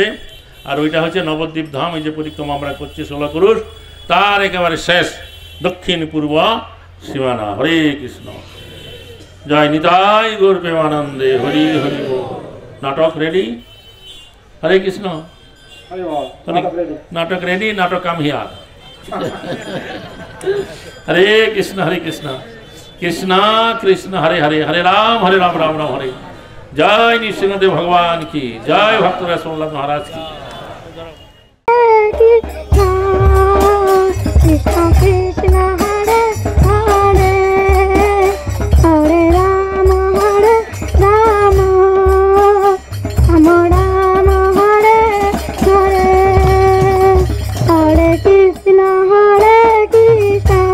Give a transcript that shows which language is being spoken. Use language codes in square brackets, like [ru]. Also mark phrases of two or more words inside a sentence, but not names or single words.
[bn] আর ওইটা হচ্ছে নবদ্বীপ ধাম, এই যে পরিক্রমা আমরা করছি 16 পুরুষ, তার একেবারে শেষ দক্ষিণ পূর্ব সীমানা। হরে কৃষ্ণ। জয় নিতাই গৌর প্রেমানন্দে হরি হরি। নাটক রেডি। হরে কৃষ্ণ। [hi] नाटक रेडी, नाटक [en] come here. [sa] हरे कृष्ण कृष्ण कृष्ण हरे हरे, हरे राम राम राम हरे। [hi] जय नृसिंहदेव भगवान की जय, भक्त रसोल्लाल महाराज की। [sa] कृष्ण कृष्ण हरे हरे, हरे राम राम, राम हरे हरे, हरे कृष्ण कृष्ण